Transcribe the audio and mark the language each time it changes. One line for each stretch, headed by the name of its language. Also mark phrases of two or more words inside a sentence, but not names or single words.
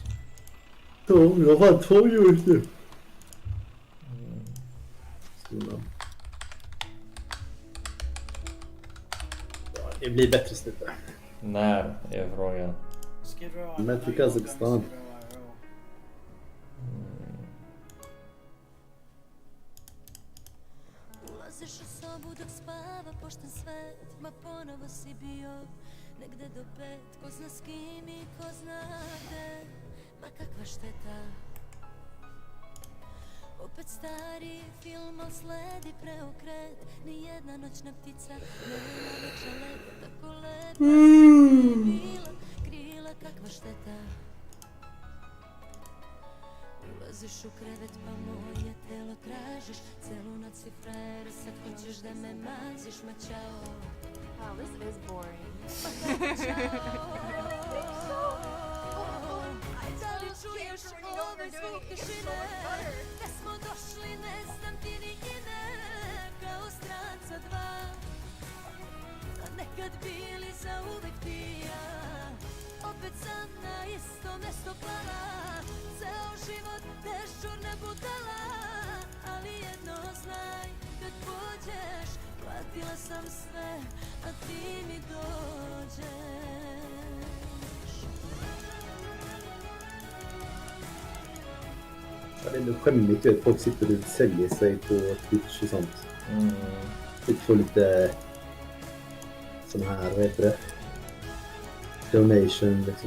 Swedish: Jag var 12 år nu. Ja, det blir bättre snubbe. När är frågan? Men till Kazakstan.
Serbian: Ulaziš u sobu dok spava pošten svet, ma ponovo si bio negde do 5, ko zna s kim i ko zna gde, ma kakva šteta. Opet stari film, al sledi preokret, nijedna noćna ptica nema veća leta, tako lepa je bila, krila kakva šteta. Ulaziš u krevet pa moje telo tražiš, celu noć si frajer, sad hoćeš da me maziš, ma čao.
English: Wow, this is boring.
Serbian: Aj da li čuješ ovaj zvuk tišine, gde smo došli ne znam ti ni ime, kao stranca dva, a nekad bili za uvek ti i ja, opet sam na isto mesto pala, ceo život dežurna budala, ali jedno znaj, kad pođeš, platila sam sve, a ti mi dođeš.
Swedish: Ja, det är nog skämmigt att folk sitter och säljer sig på Twitch och sånt. Typ får lite sån här, vad heter det? Donation liksom.